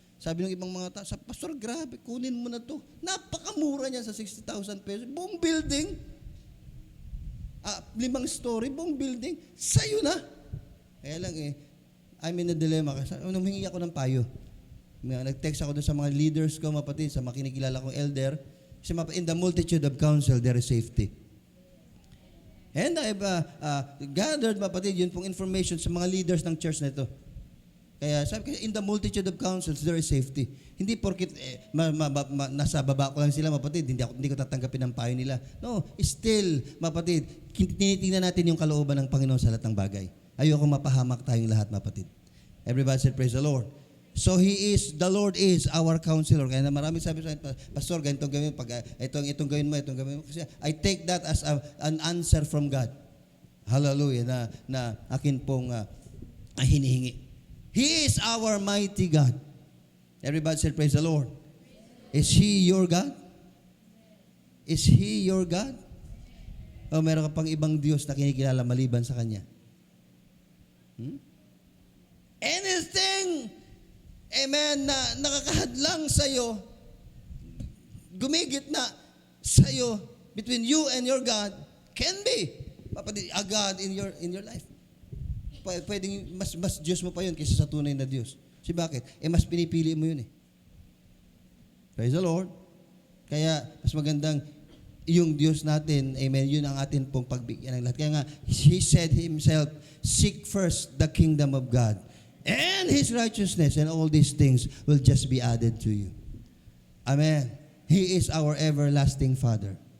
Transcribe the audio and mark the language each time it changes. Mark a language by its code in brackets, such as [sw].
[tl] Sabi ng ibang mga tao, Pastor, grabe, kunin mo na to. Napakamura niya sa 60,000 pesos. Buong building. 5 story, buong building. Sa'yo na. Kaya lang [en] I'm in a dilemma. [tl] Humingi ako ng payo. Nag-text ako doon sa mga leaders ko, mapatid, sa mga kinikilala kong elder. [en] Kasi in the multitude of counsel, there is safety. And I've gathered, [tl] mapatid, yun pong information sa mga leaders ng church na ito. Kaya sabi ko, [en] in the multitude of counsels, there is safety. [tl] Hindi porkit nasa baba ko lang sila, mapatid, hindi ko tatanggapin ang payo nila. No, still, mapatid, tinitingnan natin yung kalooban ng Panginoon sa lahat ng bagay. Ayoko mapahamak tayong lahat, mapatid. [en] Everybody said, praise the Lord. So the Lord is our counselor. [tl] Kaya na marami sabi sa akin, Pastor, ganitong gawin, itong gawin mo, itong gawin mo. [en] Kasi I take that as an answer from God. Hallelujah, [tl] na akin pong hinihingi. [en] He is our mighty God. Everybody said, praise the Lord. Is He your God? Is He your God? [tl] O meron ka pang ibang Diyos na kinikilala maliban sa Kanya? [en] Anything, amen, [tl] na nakakahadlang sa'yo, gumigit na sa'yo, [en] between you and your God, can be a God in your life. [tl] Pwedeng mas Diyos mo pa yun kaysa sa tunay na Diyos. Kasi bakit? Mas pinipili mo yun eh. Praise the Lord. Kaya mas magandang yung Diyos natin, amen, yun ang atin pong pagbigyan ng lahat. Kaya nga, [en] He said Himself, seek first the kingdom of God and His righteousness, and all these things will just be added to you. Amen. He is our everlasting Father.